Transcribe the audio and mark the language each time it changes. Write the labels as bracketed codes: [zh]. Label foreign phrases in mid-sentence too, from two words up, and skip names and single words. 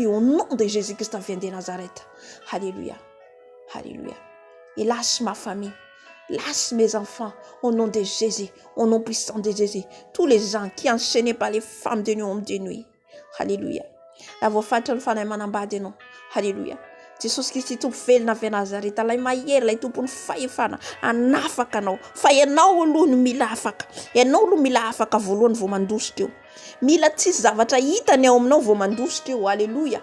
[fr] Au nom de Jésus Christ vient de Nazareth. Alléluia. Alléluia. Et lâche ma famille. Lâche mes enfants. Au nom de Jésus. Au nom puissant de Jésus. Tous les gens qui enchaînés par les femmes de nuit, hommes de nuit. Alléluia. La voix fatale [mg] fanahy manambady [fr] non. Alléluia. [mg] Jesosy Kristy tompo velona avy Nazareta, lay mahery lay tompony fahefana anafaka anao. Fa ianao aloha no mila afaka. Ianao aloha mila afaka voalohany vao mandositra eo. Mila tsisy zavatra hitany ao aminao vao mandositra eo. Aleluia.